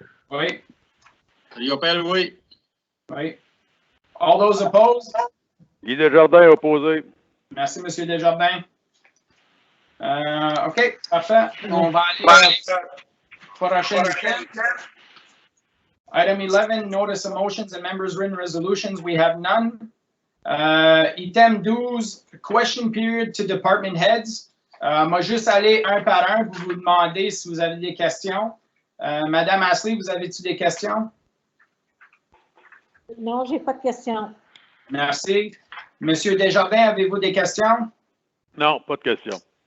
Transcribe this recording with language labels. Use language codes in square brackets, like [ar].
[fr] Oui. Riopel, oui. Oui. [en] All those opposed? [fr] Guy Desjardins opposé. Merci, M. Desjardins. OK, parfait. On va aller prochaine item. [en] Item 11, notice of motions and members' written resolutions. We have none. Item 12, question period to department heads. [fr] Moi, juste aller un par un, vous demandez si vous avez des questions. Madame Ashley, vous avez-tu des questions? Non, j'ai pas de questions. Merci. Monsieur Desjardins, avez-vous des questions? Non, pas de questions.